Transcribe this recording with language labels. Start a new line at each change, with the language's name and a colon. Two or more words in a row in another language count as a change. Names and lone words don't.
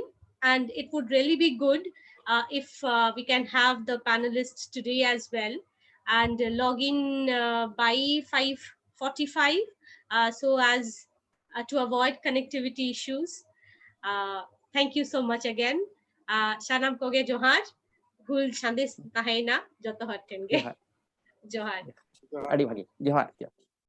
English: And it would really be good if we can have the panelists today as well, and log in by 5:45, so as to avoid connectivity issues. Thank you so much again.
Santali: Shanam koge johar. Hul shandes tahena joto hattenge. Johar. Johar. Adi bhagi. Johar.